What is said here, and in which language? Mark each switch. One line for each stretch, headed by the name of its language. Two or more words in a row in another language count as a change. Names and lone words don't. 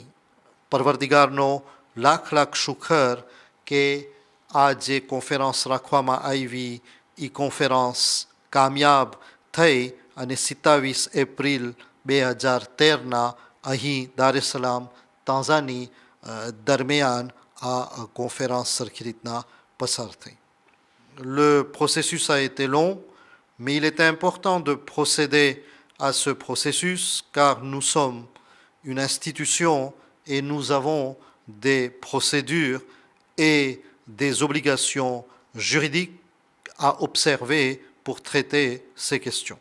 Gujarati: પરવરદિગારનો લાખ લાખ શુકર કે આ જે કોન્ફરન્સ રાખવામાં આવી એ કોન્ફરન્સ કામયાબ થઈ અને 27 એપ્રિલ 2013ના અહીં દારેસલામ તાંઝાની દરમિયાન આ કોન્ફરન્સ સરખી રીતના પસાર થઈ.
French: Le processus a été long, mais il était important de procéder à ce processus car nous sommes une institution et nous avons des procédures et des obligations juridiques à observer pour traiter ces questions.